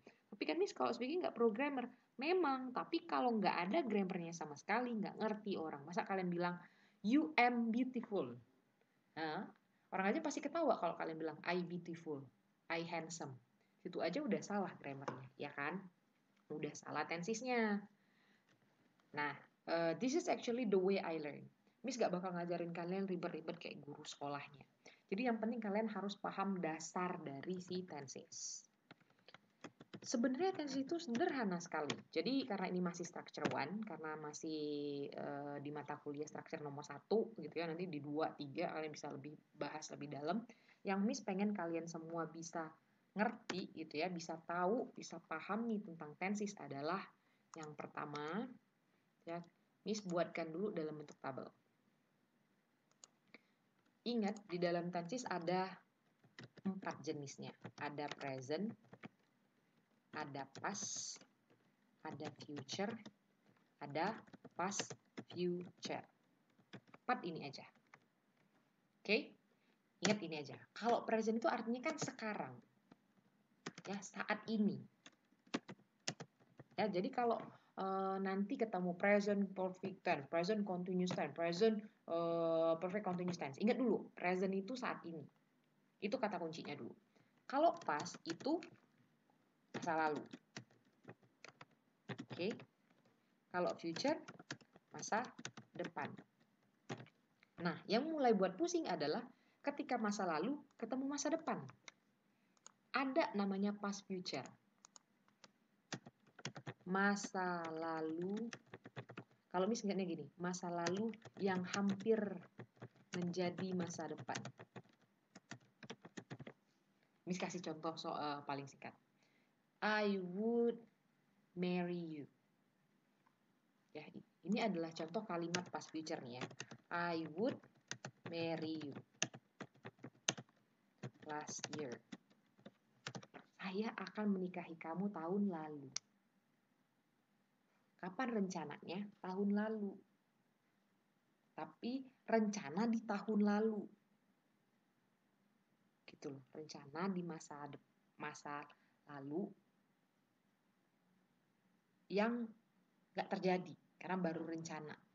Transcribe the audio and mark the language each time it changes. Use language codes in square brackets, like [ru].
[id] Tapi kan Miss kalau speaking nggak pro grammar, memang. Tapi kalau nggak ada grammarnya sama sekali, nggak ngerti orang. Masa kalian bilang [en] you am beautiful? [id] Nah, orang aja pasti ketawa kalau kalian bilang [en] I beautiful, I handsome. [id] Itu aja udah salah grammarnya, ya kan? Udah salah tensisnya. [en] Nah, this is actually the way I learn. [id] Miss gak bakal ngajarin kalian ribet-ribet kayak guru sekolahnya. Jadi yang penting kalian harus paham dasar dari si tenses. Sebenarnya tenses itu sederhana sekali. Jadi karena ini masih structure 1, karena masih di mata kuliah structure nomor 1 gitu ya, nanti di 2, 3 kalian bisa lebih bahas lebih dalam. Yang Miss pengen kalian semua bisa ngerti gitu ya, bisa tahu, bisa pahami tentang tenses adalah yang pertama ya, Miss buatkan dulu dalam bentuk tabel. Ingat di dalam tenses ada 4 jenisnya. Ada present, ada past, ada future, ada past future. 4 ini aja. Oke? Ingat ini aja. Kalau present itu artinya kan sekarang. Ya, saat ini. Ya, jadi kalau nanti ketemu present perfect tense, present continuous tense, present perfect continuous tense. Ingat dulu, present itu saat ini. Itu kata kuncinya dulu. Kalau past itu masa lalu. Oke. Kalau future masa depan. Nah, yang mulai buat pusing adalah ketika masa lalu ketemu masa depan. Ada namanya past future. Masa lalu, kalau misalnya gini, masa lalu yang hampir menjadi masa depan. Miss kasih contoh soal paling singkat. [en] I would marry you. [id] Ya, ini adalah contoh kalimat past future nih ya. [en] I would marry you last year. [id] Saya akan menikahi kamu tahun lalu. Kapan rencananya? Tahun lalu. Tapi rencana di tahun lalu. Gitu loh, rencana di masa lalu yang gak terjadi karena baru rencana.